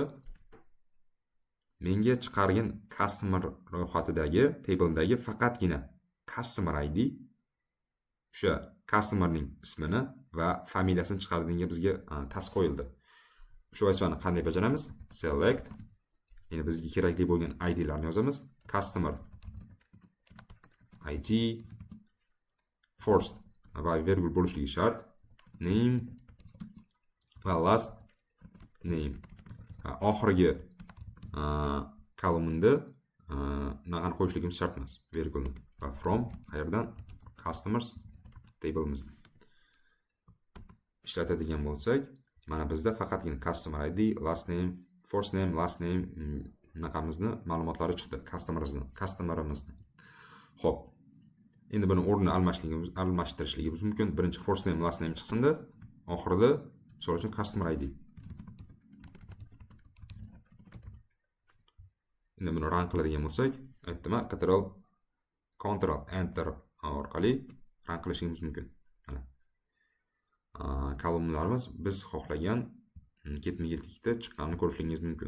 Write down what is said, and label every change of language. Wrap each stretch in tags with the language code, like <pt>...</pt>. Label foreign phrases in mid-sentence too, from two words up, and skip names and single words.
<uz>Menga chiqargan customer ro'yxatidagi table'dagi faqatgina</uz> <en>customer ID</en> <uz>o'sha customerning ismini va familiyasini chiqaradigan bizga task qo'yildi. Shu vazifani qanday bajaramiz? Select. Ya'ni bizga kerakli bo'lgan ID'larni yozamiz.</uz> <en>Customer ID first</en> <uz>va virgul bo'lishligi shart. Name va</uz> <en>last name.</en> <uz>Oxirgi columnda naqani qo'yishligimiz shart emas, virgulni. Va from qayerdan? Customers table'imizni ishlatadigan bo'lsak, mana bizda faqatgina</uz> <en>customer ID, last name, first name, last name</en> <uz>naqamizni ma'lumotlari chiqdi, customerimizni. Xo'p. Endi buni o'rnini almashtirishligimiz mumkin. Birinchi</uz> <en>first name, last name</en> <uz>chiqsinda, oxirida misol uchun customer ID. Endi buni run qiladigan bo'lsak, aytdim-a, Ctrl Enter orqali run qilishimiz mumkin. Mana. Kolumnalarimiz biz xohlagan ketma-ketlikda chiqqanini ko'rishingiz mumkin.</uz>